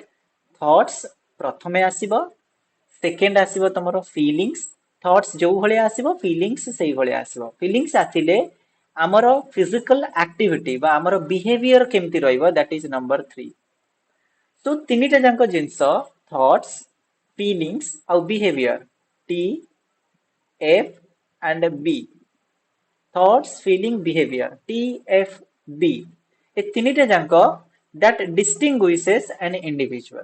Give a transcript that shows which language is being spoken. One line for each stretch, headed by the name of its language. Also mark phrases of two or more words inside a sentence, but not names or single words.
Odia: ଥଟ୍ସ ପ୍ରଥମେ ଆସିବ, ସେକେଣ୍ଡ ଆସିବ ତମର ଫିଲିଙ୍ଗସ୍, ଥଟ୍ସ ଯୋଉ ଭଳିଆ ଆସିବ ଫିଲିଙ୍ଗସ୍ ସେଇ ଭଳିଆ ଆସିବ। ଫିଲିଙ୍ଗସ୍ ଆସିଲେ ଆମର
English: physical activity
Odia: ବା ଆମର ବିହେଭିୟର କେମିତି ରହିବ,
English: that is number 3.
Odia: ତ ତିନିଟା ଯାକ ଜିନିଷ ଥଟ୍ସ, ଫିଲିଙ୍ଗସ୍ ଆଉ ବିହେଭିୟର,
English: T F and B, thoughts, feeling, behavior, TFB,
Odia: ଏ ତିନିଟା ଯାକ
English: that distinguishes an individual।